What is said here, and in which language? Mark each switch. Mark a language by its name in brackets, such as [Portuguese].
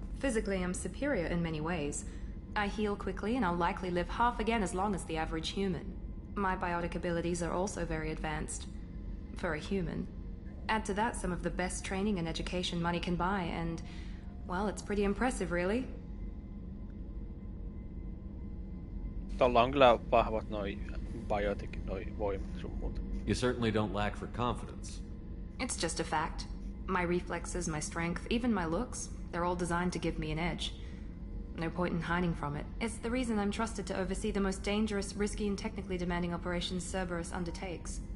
[English] Physically, I'm superior in many ways. I heal quickly, and I'll likely live half again as long as the average human. My biotic abilities are also very advanced. For a human. Add to that some of the best training and education money can buy, and, well, it's pretty impressive, really. [Finnish] Tuolla on kyllä vahvat noi biotic, noi voimat sun muuta. [English] You certainly don't lack for confidence. It's just a fact. My reflexes, my strength, even my looks, they're all designed to give me an edge. No point in hiding from it. It's the reason I'm trusted to oversee the most dangerous, risky, and technically demanding operations Cerberus undertakes.